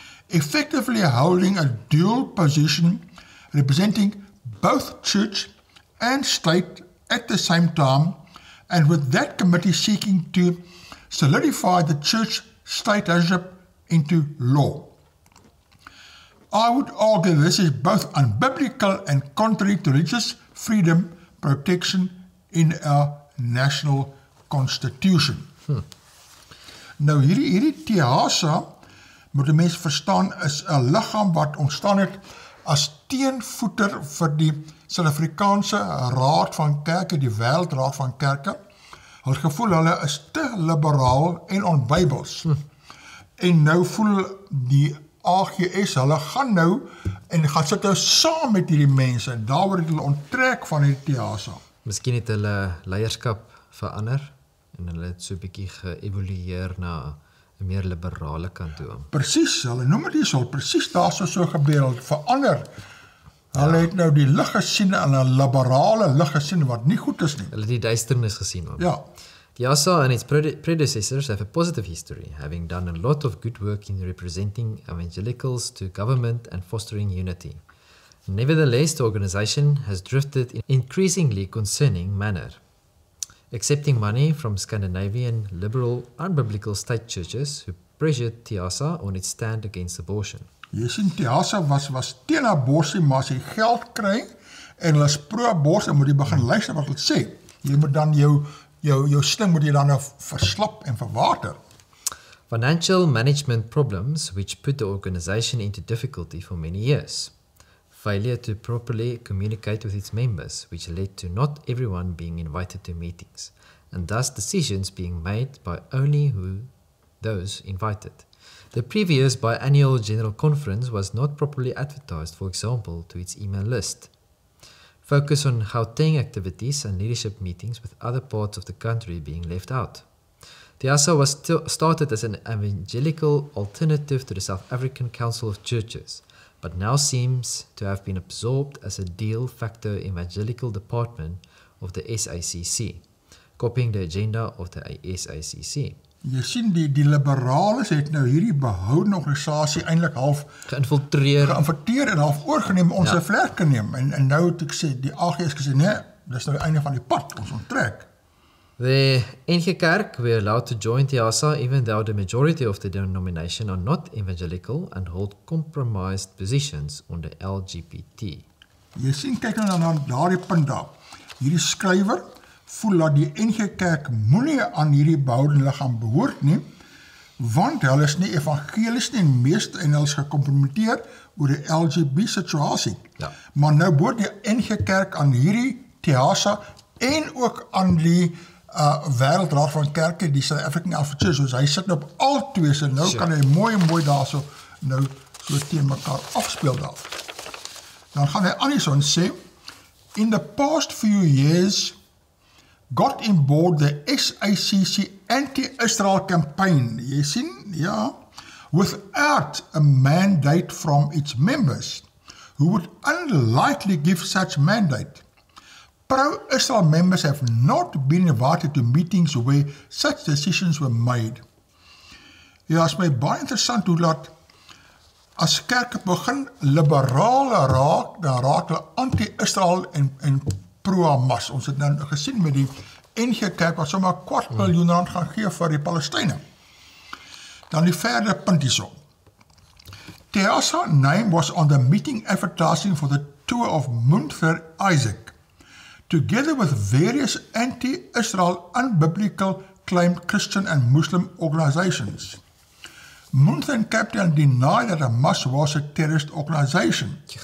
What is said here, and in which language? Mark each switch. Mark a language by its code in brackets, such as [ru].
[en] effectively holding a dual position representing both church and state at the same time, and with that committee seeking to solidify the church-state relationship into law. I would argue this is both unbiblical and contrary to religious freedom protection in our national constitution. [af] Nou hierdie TEASA, moet die mens verstaan, is 'n liggaam wat ontstaan het as teenvoeter vir die Suid-Afrikaanse Raad van Kerke, die Wêreldraad van Kerke. Hulle gevoel hulle is te liberaal en onbybels. En nou voel die AGS, hulle gaan nou en gaan sit nou saam met hierdie mense, en daar word hulle onttrek van die TEASA. Miskien het hulle leierskap verander, en hulle het so 'n bietjie geëvolueer na 'n meer liberale kant toe. Presies, hulle noem dit hier presies daar so gebeur, het verander. Hulle het nou die lig gesien, en 'n liberale lig gesien wat nie goed is nie. Hulle het die duisternis gesien. Ja. [en] TEASA and its predecessors have a positive history, having done a lot of good work in representing evangelicals to government and fostering unity. Nevertheless, the organization has drifted in increasingly concerning manner, accepting money from Scandinavian liberal unbiblical state churches who pressured TEASA on its stand against abortion. [af] Jy sien, TEASA was teen aborsie, maar as jy geld kry en hulle is pro-aborsie, moet jy begin luister wat hulle sê. Jy moet dan jou stem moet jy dan nou verslap en verwater. [en] Financial management problems which put the organization into difficulty for many years. Failure to properly communicate with its members, which led to not everyone being invited to meetings, and thus decisions being made by only those invited. The previous biannual general conference was not properly advertised, for example, to its email list. Focus on Gauteng activities and leadership meetings with other parts of the country being left out. The ASA was started as an evangelical alternative to the South African Council of Churches, but now seems to have been absorbed as a de facto evangelical department of the SACC, copying the agenda of the SACC. [af] Jy sien die liberales het nou hierdie behoudende organisasie eintlik half geïnfiltreer en half oorgeneem, ons se vlerke neem. En nou het ek sê, die AGS gesê, nee, dis nou die einde van die pad, ons onttrek. [en] The NG Kerk were allowed to join the ASA even though the majority of the denomination are not evangelical and hold compromised positions on the LGBT. [af] Jy sien, kyk nou na daardie punt daar. Hierdie skrywer voel dat die NG Kerk moenie aan hierdie behoudende liggaam behoort nie, want hulle is nie evangelies nie en meeste en hulle is gekompromiteer oor die LGBT situasie. Ja. Maar nou behoort die NG Kerk aan hierdie TEASA en ook aan die wêreldraad van kerke, die South African Alpha Church, soos hy sit op al twee, so nou kan hy mooi daar so teen mekaar afspeel daar. Dan gaan hy aan die son sê, [en] in the past few years, got on board the SACC anti-Israel campaign, [af] jy sien, ja, [en] without a mandate from its members, who would unlikely give such mandate. Pro-Israel members have not been invited to meetings where such decisions were made. [af] Ja, is my baie interessant hoe dat as kerke begin liberale raak, dan raak hulle anti-Israel en pro-Hamas. Ons het nou gesien met die NG Kerk wat sommer R250 gaan gee vir die Palestynë. Dan die verder punt hierso. [en] TEASA name was on the meeting advertising for the tour of Munther Isaac, together with various anti-Israel, unbiblical claimed Christian and Muslim organizations. Munther and Captain denied that Hamas was a terrorist organization.